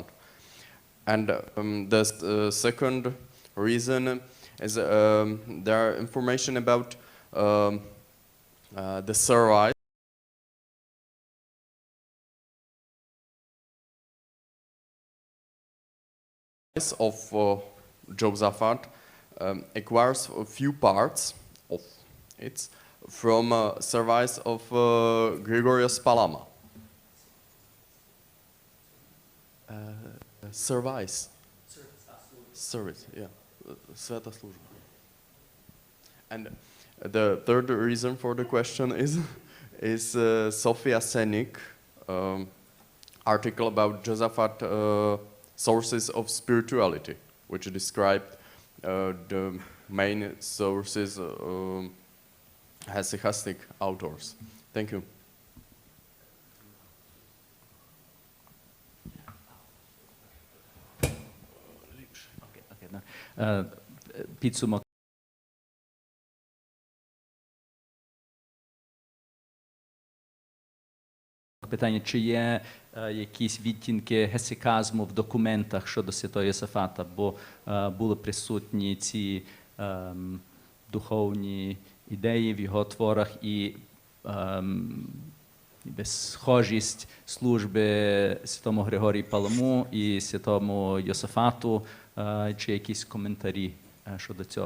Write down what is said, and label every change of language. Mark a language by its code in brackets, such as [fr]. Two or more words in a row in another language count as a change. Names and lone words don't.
[en] And the second reason is there are information about the service of Josaphat acquires a few parts of it from service of Gregorius Palama. Service. Service, yeah. [uk] Свята служба. [en] And the third reason for the question is Sofia Senik article about Josaphat sources of spirituality, which described the main sources hesychastic authors. Thank you. [uk] Підсумок. Питання, чи є якісь відтінки гесиказму в документах щодо святого Йосафата, бо були присутні ці духовні ідеї в його творах і схожість служби святому Григорію Паламу і святому Йосафату, чи якісь коментарі щодо цього.